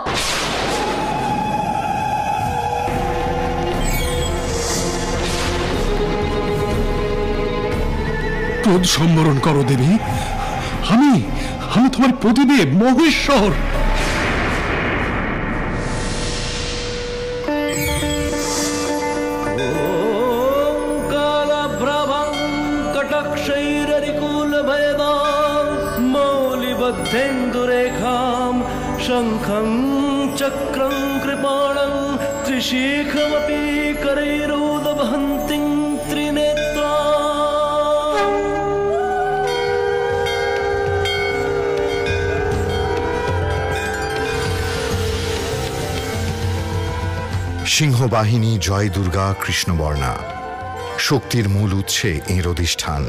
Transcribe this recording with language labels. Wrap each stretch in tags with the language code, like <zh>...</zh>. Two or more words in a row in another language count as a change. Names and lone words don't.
<bn>ক্রোধ সম্বরণ করো দেবী। আমি তোমার প্রতিদেব মহেশ্বর।</bn> <sa>धेन्दुरेखां शङ्खं चक्रं कृपाणं त्रिशिखमपि करैरोदवहन्तीं त्रिनेत्रा।</sa> <bn>সিংহবাহিনী জয় দুর্গা কৃষ্ণবর্ণা। শক্তির মূল উৎসে এঁর অধিষ্ঠান।</bn>